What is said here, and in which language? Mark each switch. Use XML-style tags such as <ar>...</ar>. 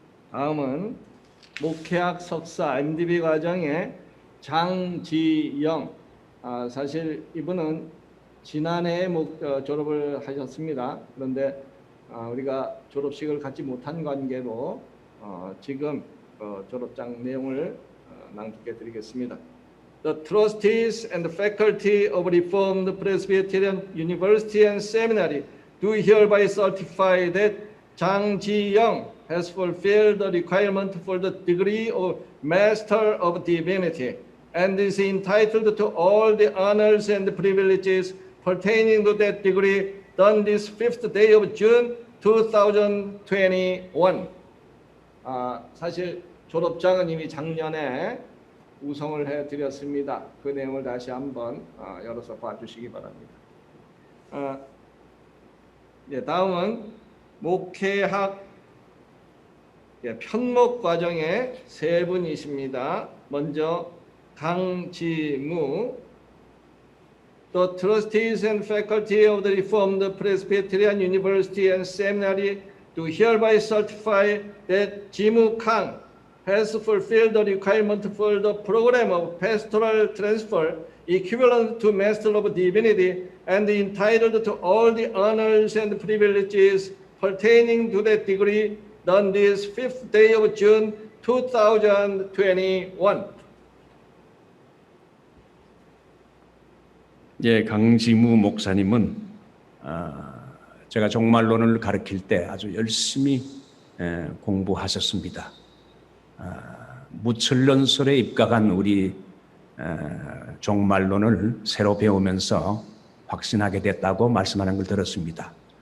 <ko>다음은 목회학 석사 MDB 과정의 장지영. 사실 이분은 지난해에 졸업을 하셨습니다. 그런데 우리가 졸업식을 갖지 못한 관계로 지금 졸업장 내용을 낭독해 드리겠습니다.</ko> <en>The trustees and the faculty of Reformed Presbyterian University and Seminary do hereby certify that Jang Ji-young has fulfilled the requirement for the degree of Master of Divinity and is entitled to all the honors and privileges pertaining to that degree done this 5th day of June 2021.</en> <ko>사실 졸업장은 이미 작년에 우성을 해드렸습니다. 그 내용을 다시 한번 열어서 봐주시기 바랍니다. 다음은 목회학 편목 과정의 세 분이십니다. 먼저 강지무.</ko> <en>The trustees and faculty of the Reformed Presbyterian University and Seminary do hereby certify that Jimu Kang has fulfilled the requirement for the program of pastoral transfer equivalent to Master of Divinity and entitled to all the honors and privileges pertaining to that degree done this 5th day of June 2021.</en> <ko>예, 강지무 목사님은 제가 종말론을 가르칠 때 아주 열심히 공부하셨습니다. 무철론설에 입각한 우리 종말론을 새로 배우면서 확신하게 됐다고 말씀하는 걸 들었습니다.</ko>